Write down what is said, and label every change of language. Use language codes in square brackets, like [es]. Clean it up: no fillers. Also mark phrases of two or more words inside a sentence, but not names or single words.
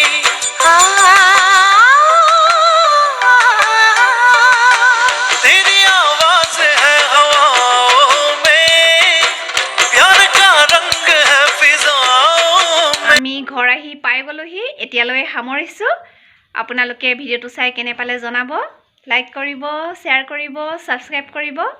[hi] तेरी आवाज है हवाओं में, प्यार का रंग है फिजाओं में। [as] আমি ঘৰ আহি পাই গ'লোহি, এতিয়ালৈ সামৰিছোঁ। আপোনালোকে ভিডিঅ'টো চাই কেনে পালে জনাব, লাইক কৰিব, শ্বেয়াৰ কৰিব, ছাবস্ক্ৰাইব কৰিব।